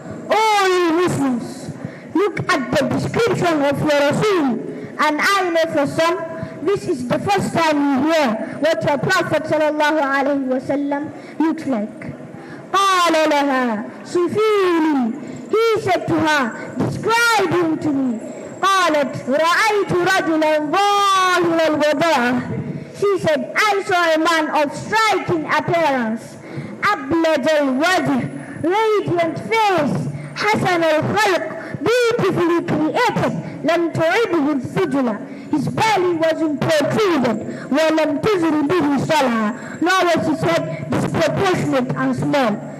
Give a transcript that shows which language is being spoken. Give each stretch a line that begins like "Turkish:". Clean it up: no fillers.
English: O you Muslims, look at the description of your Rasul, and I know for some, this is the first time you hear what your Prophet ﷺ looks like.
Arabic: قال لها صفيني.
English: He said to her, "Describe him to me."
Arabic: قالت رأيت رجلا ظاهر الوضاء.
English: She said, "I saw a man of striking appearance,
Arabic: أبلج الوجه,
English: radiant face,
Arabic: حسن الخلق,
English: beautifully created,
Arabic: لم تعبه الثجلة.
English: His belly wasn't protruded,
Arabic: وَلَمْ تُزْرِ بِهِ صَلْعًا,
English: nor was his head disproportionate and small.